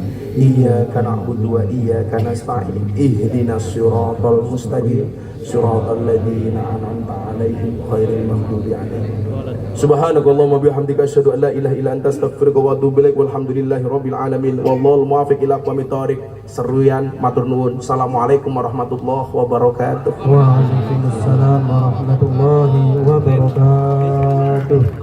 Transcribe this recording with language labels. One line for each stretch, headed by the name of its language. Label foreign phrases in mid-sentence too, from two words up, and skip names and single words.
Arabic: إياك نعبد وإياك نستعين. اهدنا الصراط المستقيم. صراط الذين أنعمت عليهم غير المغضوب عليهم. سبحانك اللهم وبحمدك أشهد أن لا إله إلا أنت أستغفرك وأتوب إليك. والحمد لله رب العالمين. والله الموفق إلى أقوم الطريق.
Javanese: Seruyan matur nuwun.
Arabic: السلام عليكم ورحمة الله وبركاته. وعليكم السلام ورحمة الله وبركاته.